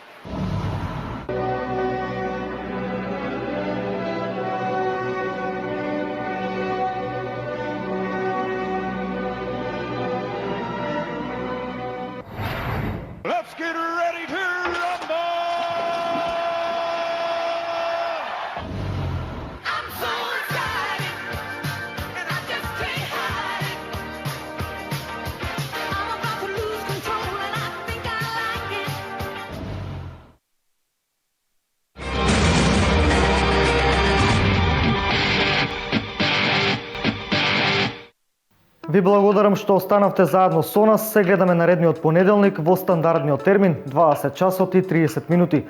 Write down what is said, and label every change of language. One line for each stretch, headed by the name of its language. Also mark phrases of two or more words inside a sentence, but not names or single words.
English: Let's get ready to rumble! I'm so excited, and I just can't hide it. I'm about to lose control, and I think I like it.
Macedonian: Ви благодарам што останавте заедно со нас. Се гледаме наредниот понеделник во стандардниот термин 20 часот и 30 минути.